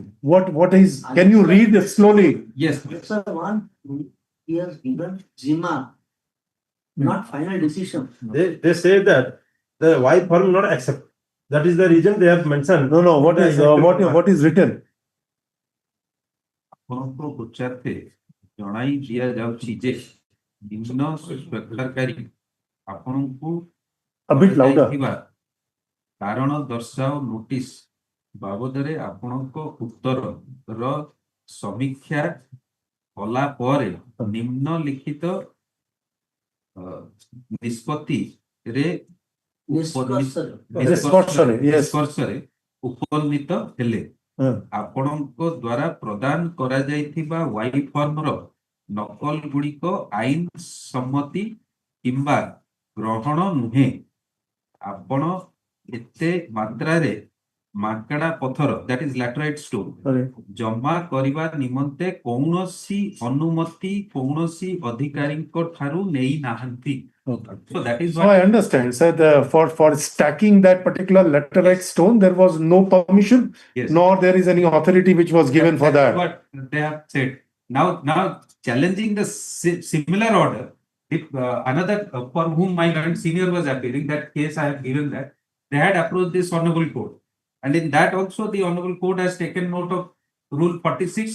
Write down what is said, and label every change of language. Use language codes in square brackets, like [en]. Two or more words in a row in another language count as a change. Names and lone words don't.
[en] What is, can you read it slowly? Yes. Sir, one, he has given Zima, not final decision. They say that the wife firm will not accept. That is the reason they have mentioned. No. What is written? [or] ଆପଣଙ୍କ ପଚାରତେ ଜଣାଇ ଦିଆଯାଉଛି ଯେ ନିମ୍ନ ସ୍ୱୀକାରକାରୀ ଆପଣଙ୍କୁ [en] A bit louder. [or] କରାଯାଇଥିବା କାରଣ ଦର୍ଶାଅ ନୋଟିସ ବାବଦରେ ଆପଣଙ୍କ ଉତ୍ତରର ସମୀକ୍ଷା କଲା ପରେ ନିମ୍ନଲିଖିତ ନିଷ୍ପତ୍ତିରେ ନିଷ୍କର୍ଷରେ ଉପନୀତ ହେଲେ ଆପଣଙ୍କ ଦ୍ୱାରା ପ୍ରଦାନ କରାଯାଇଥିବା ୱାଇ ଫର୍ମର ନକଲ ଗୁଡ଼ିକ ଆଇନ ସମ୍ମତି କିମ୍ବା ଗ୍ରହଣ ନୁହେଁ ଆପଣ ଏତେ ମାତ୍ରାରେ ମାଙ୍କଡା ପଥର [en] that is laterite stone [or] ଜମା କରିବା ନିମନ୍ତେ କୌଣସି ଅନୁମତି କୌଣସି ଅଧିକାରୀଙ୍କ ଠାରୁ ନେଇ ନାହାନ୍ତି. [en] So that is So what I understand. So for stacking that particular laterite stone, there was no permission, Yes. nor there is any authority which was given for that is that. what they have said. Now challenging the similar order, if another for whom my current senior was appealing, that case I have given that they had approached this honorable court, and in that also the honorable court has taken note of Rule 46.